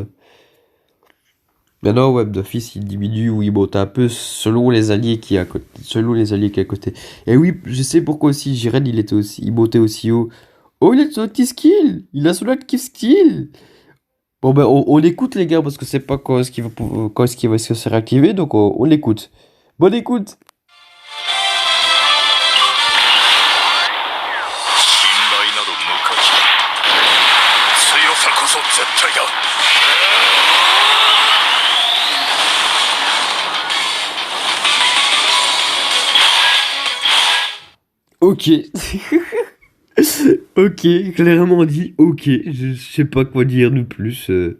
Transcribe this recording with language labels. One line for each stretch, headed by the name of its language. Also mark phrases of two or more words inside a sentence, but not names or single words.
French: Maintenant, Web d'Office, il diminue ou il monte un peu selon les alliés qui est à côté. Selon les alliés qui est à côté. Et oui, je sais pourquoi aussi. Jiren, il montait aussi haut. Oh, il a son petit skill. Il a son
English: active skill.
French: Bon, ben, on l'écoute, les gars, parce que c'est pas quand est-ce qu'il va, quand est-ce qu'il va se réactiver. Donc, on l'écoute. Bonne écoute.
Japanese: 信頼など無価値だ。強さこそ絶対だ。
French: Ok. Ok, clairement dit. Ok, je sais pas quoi dire de plus.